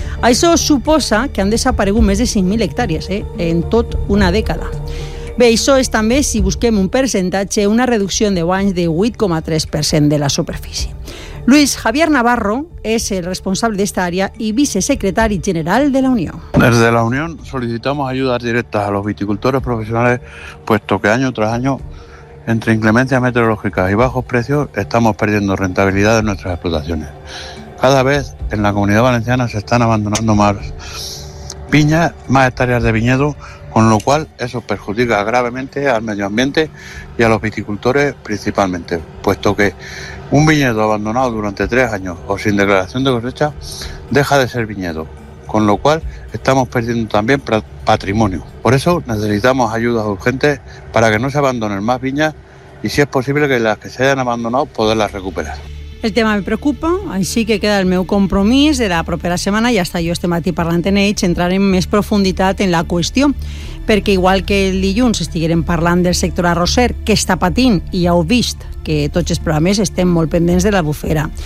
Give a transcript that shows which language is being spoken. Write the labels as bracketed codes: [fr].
[ca] Això suposa que han desaparegut més de 5.000 hectàrees en tot una dècada. Bé, això és també, si busquem un percentatge, una reducció en 10 anys de 8,3% de la superfície. Luis Javier Navarro és el responsable d'esta àrea i vicesecretari general de la Unió. [es] Des de la Unió solicitamos ayudas directas a los viticultores profesionales, puesto que año tras año, entre inclemencias meteorológicas y bajos precios, estamos perdiendo rentabilidad de nuestras explotaciones. Cada vez en la Comunidad Valenciana se están abandonando más viñas, más hectáreas de viñedo, con lo cual eso perjudica gravemente al medio ambiente y a los viticultores principalmente, puesto que un viñedo abandonado durante 3 años o sin declaración de cosecha deja de ser viñedo, con lo cual estamos perdiendo también patrimonio. Por eso necesitamos ayudas urgentes para que no se abandonen más viñas y si es posible que las que se hayan abandonado poderlas recuperar. El tema me preocupa, [ca] així que queda el meu compromís de la propera setmana, ja està, jo este matí parlant en ells, entrar en més profunditat en la qüestió, perquè igual que el dilluns estiguem parlant del sector arrosser, que està patint, i ja heu vist que tots els programes estem molt pendents de l'Albufera.